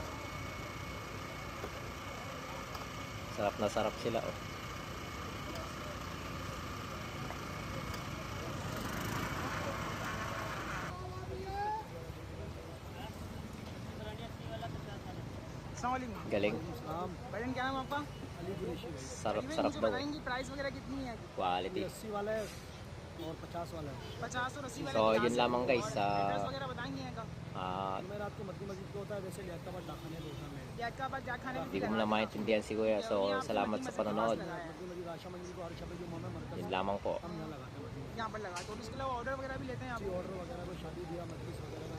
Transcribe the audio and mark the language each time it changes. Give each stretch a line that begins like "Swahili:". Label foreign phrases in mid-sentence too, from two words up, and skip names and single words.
Filipino: Sarap na sarap sila Galing.
Hindi: भजन क्या नाम आपका? अली कुरैशी भाई।
Filipino: Sarap daw.
Hindi: बताएंगे प्राइस वगैरह कितनी है? Quality. 80 वाला है और 50 वाला है। 50 और 80 वाला।
Filipino: So yun lamang guys
Hindi: एड्रेस वगैरह बताएंगे इनका? मैं रात को मद्दी मस्जिद को होता है वैसे लियाकताबाद डाकखाने में होता है मेरे। लियाकताबाद डाकखाने में
Filipino: Hindi ko na maintindihan si Kuya. So salamat sa panonood.
Hindi: मद्दी मस्जिद आशा मंजिल को हर शबे जुम्मा में मरकज
Filipino: Yun lamang po.
Hindi: हम यहाँ लगाते हैं मद्दी यहाँ पर लगा तो इसके अलावा ऑर्डर वगैरह भी लेते हैं आप? ऑर्डर वगैरह को शादी ब्याह मजलिस